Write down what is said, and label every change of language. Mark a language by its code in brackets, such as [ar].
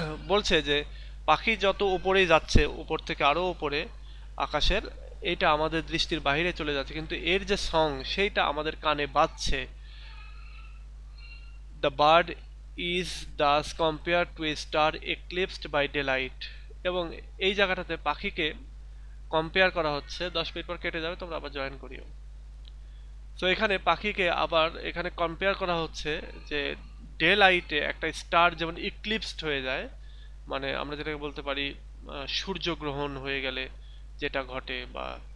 [bn] বলছে যে পাখি যত উপরেই যাচ্ছে, উপর থেকে আরো উপরে আকাশের, এটা আমাদের দৃষ্টির বাইরে চলে যাচ্ছে, কিন্তু এর যে সং সেইটা আমাদের কানে বাজছে। [en] The bird is thus compared to a star eclipsed by daylight. [bn] এবং এই জায়গাটাতে পাখিকে কম্পেয়ার করা হচ্ছে, 10 মিনিট পর কেটে যাবে, তোমরা আবার জয়েন করিও। তো এখানে পাখিকে আবার এখানে কম্পেয়ার করা হচ্ছে যে ডে লাইটে একটা স্টার যেমন ইক্লিপসড হয়ে যায়, মানে আমরা যেটাকে বলতে পারি সূর্যগ্রহণ হয়ে গেলে যেটা ঘটে, বা